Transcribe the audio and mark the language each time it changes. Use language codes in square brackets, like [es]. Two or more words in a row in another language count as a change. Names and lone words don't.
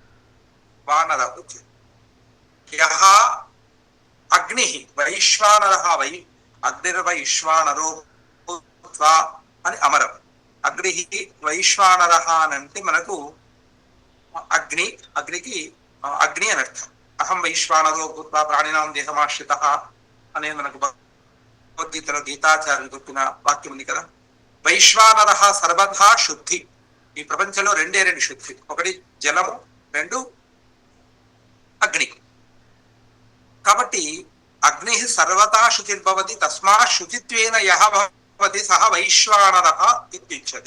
[sa] వానరః ఉచ్యతే. యః అగ్ని వైశ్వానర వై అగ్నిర్వైశ్వానరో భూత్వా [te] అని అమరం. అగ్ని వైశ్వానర అని అంటే మనకు అగ్నికి అగ్ని అని అర్థం. [sa] అహం వైశ్వానరో భూత్వా ప్రాణినాం దేహమాశ్రిత [te] అనేది మనకు భగవద్గీతలో గీతాచార్యులు చెప్పిన వాక్యం ఉంది కదా. [sa] వైశ్వానర సర్వథా శుద్ధి. [te] ఈ ప్రపంచంలో రెండే రెండు శుద్ధి, ఒకటి జలము, రెండు అగ్ని. [sa] కాబట్టి అగ్ని సర్వతా శుచిర్భవతి తస్మా శుచిత్వేన యః భవతి సహ వైశ్వానరః ఇత్యుచ్యతే.